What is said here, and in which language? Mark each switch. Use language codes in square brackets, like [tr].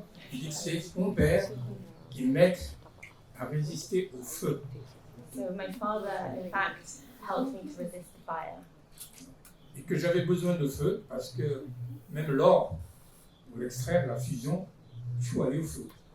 [fr] Je dis que c'est mon père qui m'aide à résister au feu. [en] So my father, in fact, helped me to resist the fire. [fr] Et que j'avais besoin de feu parce que même l'or, pour l'extraire, la fusion, il faut aller au feu.